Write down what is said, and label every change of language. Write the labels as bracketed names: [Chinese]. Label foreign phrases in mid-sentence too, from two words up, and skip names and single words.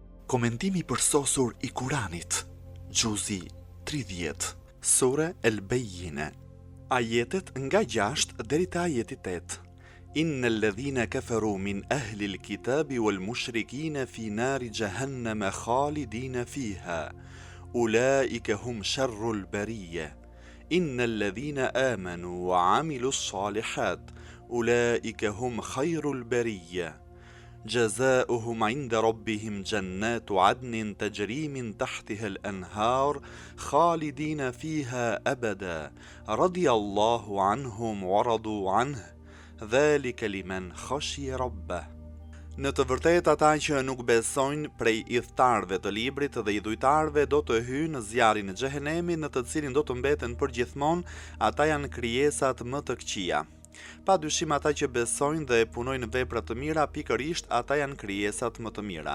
[Albanian] Komentimi përsosur i Kuranit, Gjuzi 30, Sure El Bejjine, ajetet nga 6 deri te ajeti 8. [Arabic] إن الذين كفروا من أهل الكتاب والمشركين في نار جهنم خالدين فيها أولئك هم شر البرية إن الذين آمنوا وعملوا الصالحات أولئك هم خير البرية جزاؤهم عند ربهم جنات عدن تجري من تحتها الأنهار خالدين فيها أبدا رضي الله عنهم ورضوا عنه ذلك لمن خشي ربه. [Albanian] Në të vërtetë ata që nuk besojnë prej idhtarëve të librit dhe idhujtarëve do të hyjnë në zjarrin e xhehenemit, në të cilin do të mbeten përgjithmonë, ata janë krijesat më të këqija. Pa dyshim ata që besojnë dhe punojnë vepra të mira, pikërisht ata janë krijesat më të mira.